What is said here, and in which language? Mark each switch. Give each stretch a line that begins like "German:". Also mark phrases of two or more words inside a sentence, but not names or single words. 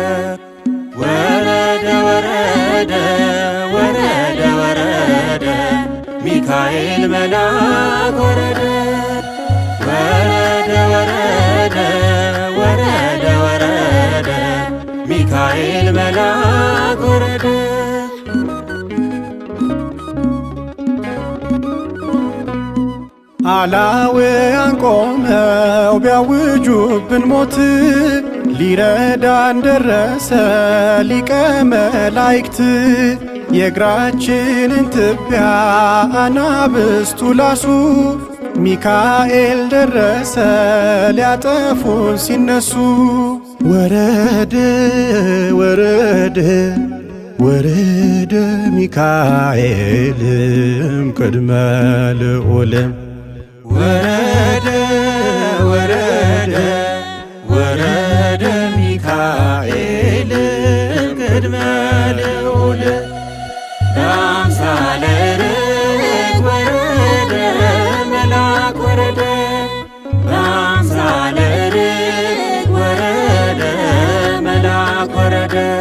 Amharic: ወረደ ወረደ ወረደ ወረደ ሚካኤል መልአክ ወረደ ወረደ ወረደ ወረደ ወረደ ሚካኤል መልአክ ወረደ አላውያን ቆመው ቢያውጁብን ሞት ሊረዳን ደረሰ ሊቀ መላእክት የእግራችንን ትቢያ አናብስቱ ላሱ ሚካኤል ደረሰ ሊያጠፉን ሲነሱ ወረደ ወረደ ወረደ ሚካኤልም ቅድመ ልዑልም ወረደ ወረደ ወረደ ሚካኤልም ቅድመ ልዑል
Geez: በአምሳለ ርግብ
Amharic: ወረደ መልአክ ወረደ
Geez: በአምሳለ ርግብ
Amharic: ወረደ መልአክ ወረደ